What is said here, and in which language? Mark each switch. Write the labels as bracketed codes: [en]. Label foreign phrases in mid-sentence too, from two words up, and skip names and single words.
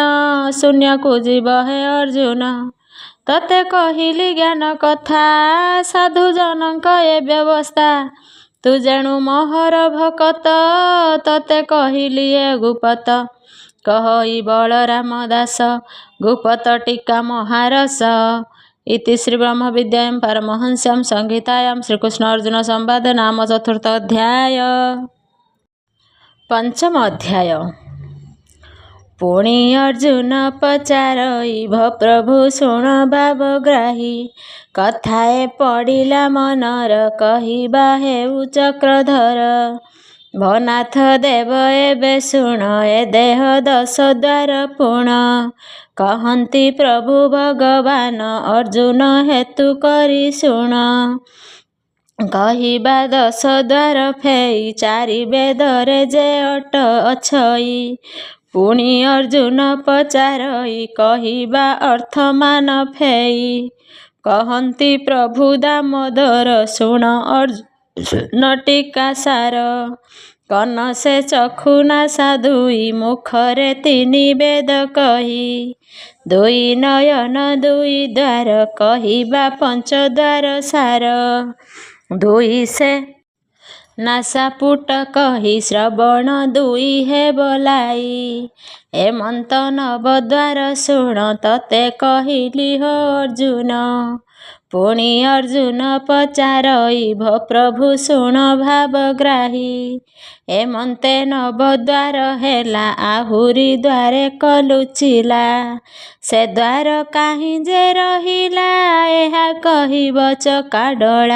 [or] ଶୂନ୍ୟ କୋ ଜୀବ ହେ ଅର୍ଜୁନ ତତେ କହିଲି ଜ୍ଞାନ କଥା ସାଧୁ ଜନକ ଏ ବ୍ୟବସ୍ଥା ତୁ ଯେଣୁ ମୋହର ଭକତ ତତେ କହିଲି ଏ ଗୁପତ କହଇ ବଳରାମ ଦାସ ଗୁପତ ଟୀକା ମହାରସ [sa] इति श्री ब्रह्म विद्यायां परमहंस्यां संहितायां श्रीकृष्ण अर्जुन संवाद नाम चतुर्थ अध्याय [or] ପଞ୍ଚମ ଅଧ୍ୟାୟ ପୁଣି ଅର୍ଜୁନ ପଚାରଇ ପ୍ରଭୁ ଶୁଣ ଭାବଗ୍ରାହୀ କଥାଏ ପଡ଼ିଲା ମନର କହିବା ହେଉ ଚକ୍ରଧର ଭନାଥ ଦେବ ଏବେ ଶୁଣ ଏ ଦେହ ଦଶ ଦ୍ୱାର ପୁଣ କହନ୍ତି ପ୍ରଭୁ ଭଗବାନ ଅର୍ଜୁନ ହେତୁ କରି ଶୁଣ କହିବା ଦଶ ଦ୍ୱାର ଫେଇ ଚାରି ବେଦରେ ଯେ ଅଟ ଅଛଇ ପୁଣି ଅର୍ଜୁନ ପଚାରଇ କହିବା ଅର୍ଥମାନ ଫେଇ କହନ୍ତି ପ୍ରଭୁ ଦାମୋଦର ଶୁଣ ଅର୍ଜୁନ ଟୀକା ସାର କନ ସେ ଚକ୍ଷୁ ନାସା ଦୁଇ ମୁଖରେ ତିନି ବେଦ କହି ଦୁଇ ନୟନ ଦୁଇ ଦ୍ୱାର କହିବା ପଞ୍ଚ ଦ୍ୱାର ସାର ଦୁଇ ସେ ନାସା ପୁଟ କହି ଶ୍ରବଣ ଦୁଇ ହେ ବୋଲାଇ ହେମନ୍ତ ନବ ଦ୍ୱାର ଶୁଣ ତତେ କହିଲି ହୋ ଅର୍ଜୁନ ପୁଣି ଅର୍ଜୁନ ପଚାରଇଭ ପ୍ରଭୁ ଶୁଣ ଭାବଗ୍ରାହୀ। ଏମନ୍ତେ ନବଦ୍ୱାର ହେଲା ଆହୁରି ଦ୍ୱାରେ କଲୁଚିଲା। ସେ ଦ୍ୱାର କାହିଁ ଯେ ରହିଲା ଏହା କହିବ ଚକାଡୋଳା।